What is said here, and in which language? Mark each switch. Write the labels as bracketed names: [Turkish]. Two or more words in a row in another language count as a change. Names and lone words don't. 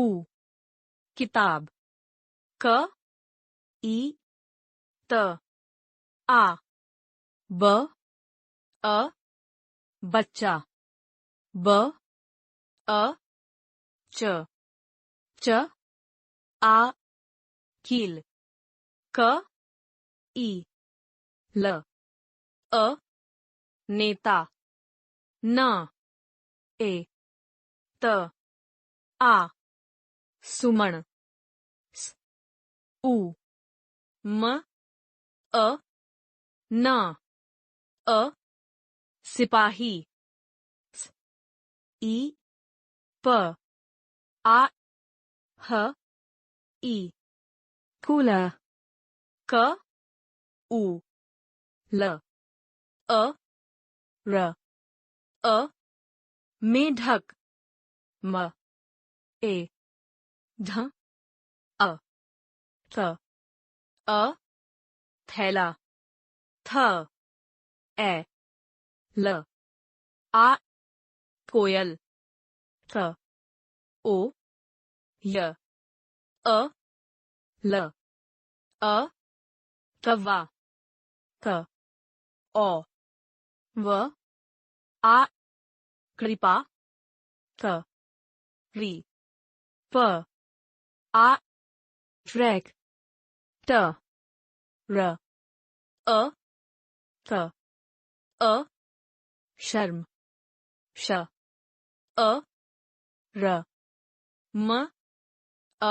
[Hindi] किताब, क, ई, त, आ, ब, अ, बच्चा, ब, अ, च, च, आ, कील, क, ई, ल, अ, नेता, न, ए, त, आ, सुमन, स, उ, म, अ, न, अ, सिपाही, स, ई, प, आ, ह, ई, कूलर, क, उ, ल, अ, र, अ, मेढक, म, ए, ढ, अ, थ, अ, थैला, थ, ए, ल, आ, कोयल, थ, ओ, य, अ, ल, अ, कव्वा, क, ओ, व, आ, कृपा, क, री, प, आ, ट्रैक, ट, र, अ, क, अ, शर्म, श, अ, र, म, अ,